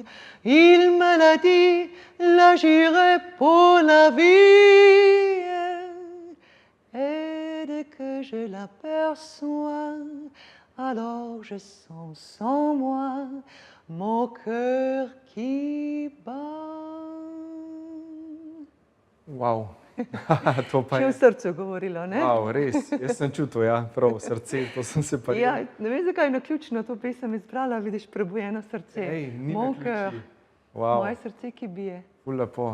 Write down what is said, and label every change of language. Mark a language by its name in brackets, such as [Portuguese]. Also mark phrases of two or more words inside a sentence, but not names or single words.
[French] Il me l'a dit, là j'irai pour la vie. Et dès que je l'aperçois, alors je sens en moi mon cœur qui bat. [Slovenian] Wow. To pa Še v srcu govorilo, ne? Wow, res, jaz sem čutil, ja, prav srce, to sem se pa... Ja, ne vem, zakaj je naključno to pesem izbrala, vidiš, prebujeno srce. Ej, ni Mon naključje. cœur, Wow, moje srce, ki bije. ful lepo.